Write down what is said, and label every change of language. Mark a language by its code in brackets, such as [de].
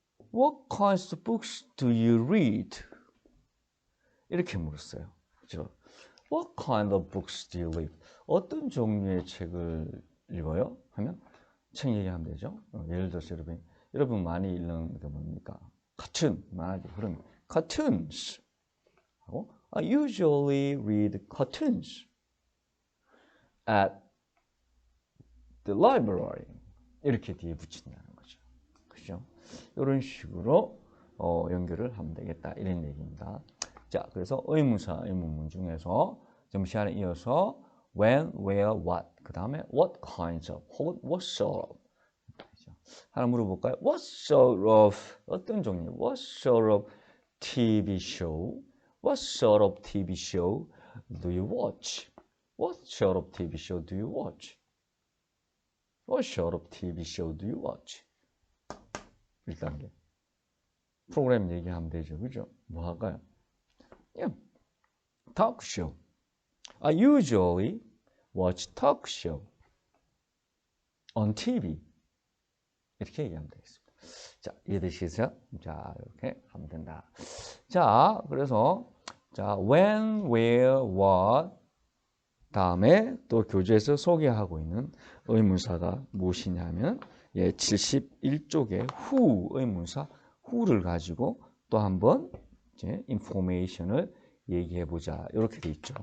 [en] What kinds of books do you read? [ko] 이렇게 물었어요. 그렇죠? [en] What kind of books do you read? [ko] 어떤 종류의 책을 읽어요? 하면 책 얘기하면 되죠. 예를 들어서 여러분 많이 읽는 게 뭡니까? 카툰 많이 그런 cartoons 하고 [en] I usually read cartoons at the library [ko] 이렇게 뒤에 붙인다는 거죠. 그죠? 이런 식으로 연결을 하면 되겠다 이런 얘기입니다. 자, 그래서 의문사, 의문문 중에서 좀 시간에 이어서 when, where, what 그 다음에 what kinds of 혹은 what sort of 하나 물어볼까요? [en] What sort of [ko] 어떤 종류? [en] What sort of TV show? What sort of TV show do you watch? What sort of TV show do you watch? What sort of TV show do you watch? [ko] 1단계. 프로그램 얘기하면 되죠. 그죠? 뭐 할까요? [en] Yeah. Talk show. I usually watch talk show on TV. [ko] 이렇게 얘기하면 되겠습니다. 자, 이해되시겠어요? 자, 이렇게 하면 된다. 자, 그래서 자, when, where, what 다음에 또 교재에서 소개하고 있는 의문사가 무엇이냐면 71쪽에 who 의문사 who를 가지고 또 한번 이제 information을 얘기해 보자. 이렇게 돼 있죠.